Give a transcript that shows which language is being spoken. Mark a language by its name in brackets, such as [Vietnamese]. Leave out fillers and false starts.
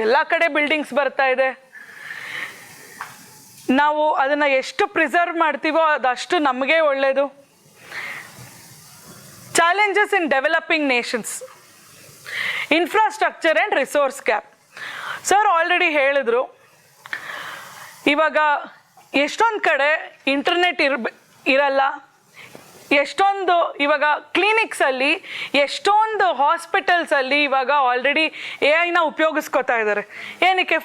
[Kannada] ಎಲ್ಲ ಕಡೆ ಬಿಲ್ಡಿಂಗ್ಸ್ ಬರ್ತಾ ಇದೆ. ನಾವು ಅದನ್ನು ಎಷ್ಟು ಪ್ರಿಸರ್ವ್ ಮಾಡ್ತೀವೋ ಅದಷ್ಟು ನಮಗೆ ಒಳ್ಳೆಯದು. [English] Challenges in developing nations, infrastructure and resource gap. [Kannada] Sir already ಹೇಳಿದ್ರು, ಇವಾಗ ಎಷ್ಟೊಂದು ಕಡೆ ಇಂಟರ್ನೆಟ್ ಇರಲ್ಲ, ಎಷ್ಟೊಂದು ಇವಾಗ ಕ್ಲಿನಿಕ್ಸಲ್ಲಿ ಎಷ್ಟೊಂದು ಹಾಸ್ಪಿಟಲ್ಸಲ್ಲಿ ಇವಾಗ ಆಲ್ರೆಡಿ AI-ನ ಉಪಯೋಗಿಸ್ಕೋತಾ ಇದ್ದಾರೆ. ಏನಕ್ಕೆ?